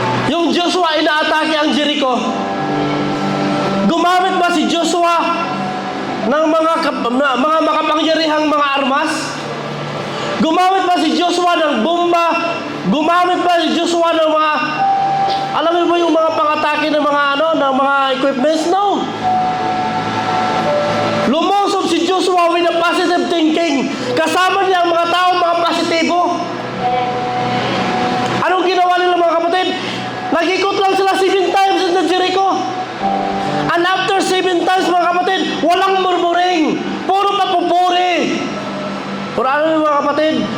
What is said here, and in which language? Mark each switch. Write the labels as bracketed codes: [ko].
[tl] Yung Joshua inaatake ang Jericho. Gumamit ba si Joshua ng mga makapangyarihang mga armas? Gumamit ba si Joshua ng bomba? Gumamit ba si Joshua ng mga, alam mo ba yung mga pangatake ng mga ng mga equipments? [en] No. [tl] Lumusob si Joshua [en] with a positive thinking. [tl] Kasama niya ang mga tao, mga positibo. Anong ginawa nila, mga kapatid? Nag-ikot lang sila [en] 7 times in the Jericho. And after 7 times, [tl] mga kapatid, walang [en] murmuring. [tl] Puro papupuri. Pero ano yung mga kapatid?